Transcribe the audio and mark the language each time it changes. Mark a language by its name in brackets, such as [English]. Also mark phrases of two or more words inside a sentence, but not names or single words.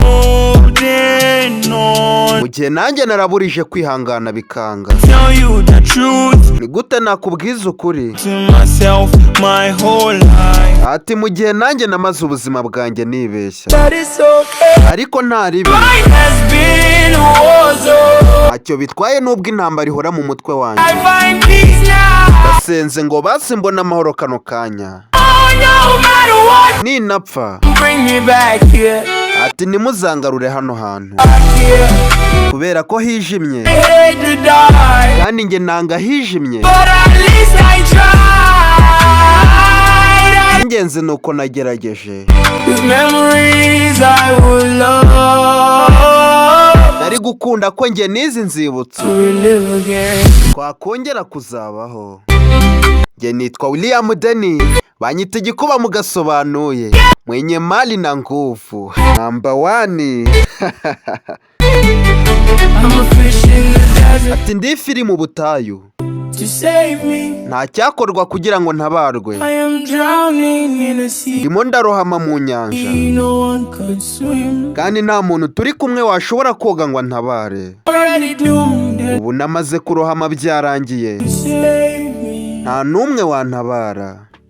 [English] Holding on. [Kinyarwanda] Mu gihe nanjye naraburije kwihangana bikanga. [English] Tell you the truth. [Kinyarwanda] Ni gute nakubwiza ukuri? [English] To myself my whole life. [Kinyarwanda] Ati, "Mu gihe nanjye namaze ubuzima bwanjye nibeshya." [English] But it's okay. [Kinyarwanda] Ariko nta ribi. [English] Mine has been a war zone. [Kinyarwanda] Ntacyo bitwaye nubwo intambara ihora mu mutwe wanjye. [English] I find peace now. [Kinyarwanda] Ndasenze ngo basi mbone amahoro kano kanya. [English] Oh, no matter what. Ninapfa. Bring me back here. [Kinyarwanda] Ati, "Nimuzangarure hano hantu." [English] Back here. [Kinyarwanda] Kubera ko hijimye. [English] I hate to die. [Kinyarwanda] Kandi nge nanga hijimye. [English] But at least I tried. [Kinyarwanda] Ingenzi ni uko nagerageje. [English] With memories I would love [Kinyarwanda] Nari gukunda ko nge n'izi nzibutso [English] to relive again. [Kinyarwanda] twakongera kuzabaho. Nge nitwa William Deni, banyita igikuba mu gasobanuye. [Swahili] Mwenye mali na nguvu. [English] Number one. I'm a fish in the desert. [Kinyarwanda] Ati, "Ndi ifi iri mu butayu. [English] To save me. [Kinyarwanda] Nta cyakorwa kugira ngo ntabarwe." [English] I am drowning in a sea. [Kinyarwanda] Ndimo ndarohama mu nyanja. [English] No one could swim. [Kinyarwanda] Kandi nta muntu turi kumwe washobora koga ngo antabare. [English] Already doomed. [Kinyarwanda] Ubu namaze kurohama byarangiye. [English] To save me. [Kinyarwanda] Nta n'umwe wantabara.